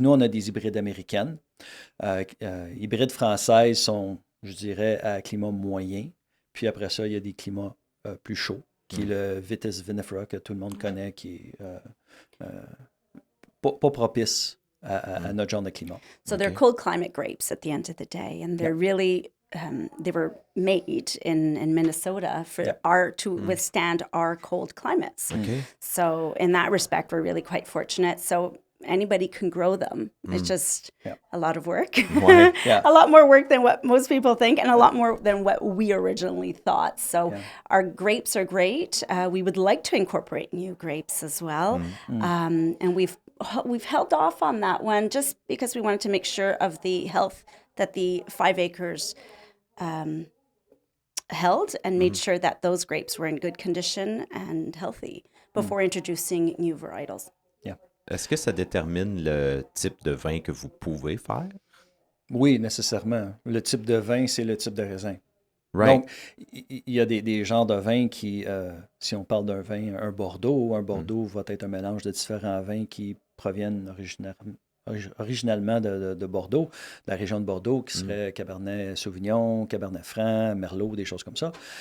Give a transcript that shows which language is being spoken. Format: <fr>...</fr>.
<fr>Nous, on a des hybrides américaines. Hybrides françaises sont, je dirais, à climat moyen. Puis après ça, il y a des climats plus chauds, qui est le Vitis vinifera, que tout le monde connaît, qui est pas propice à notre genre de climat.</fr> <en>So they're cold climate grapes at the end of the day, and they're really they were made in Minnesota for to withstand our cold climates. Okay. So in that respect, we're really quite fortunate. So anybody can grow them. It's just a lot of work,</en> <fr>Ouais.</fr> <en>a lot more work than what most people think, and a lot more than what we originally thought. So our grapes are great. We would like to incorporate new grapes as well, and we've held off on that one just because we wanted to make sure of the health that the 5 acres held and made sure that those grapes were in good condition and healthy before introducing new varietals.</en> <fr>Est-ce que ça détermine le type de vin que vous pouvez faire? Oui, nécessairement. Le type de vin, c'est le type de raisin.</fr> <en>Right.</en> <fr>Donc, il y a des genres de vins qui, si on parle d'un vin, un Bordeaux va être un mélange de différents vins qui proviennent originalement de Bordeaux, de la région de Bordeaux, qui serait Cabernet Sauvignon, Cabernet Franc, Merlot, des choses comme ça.</fr>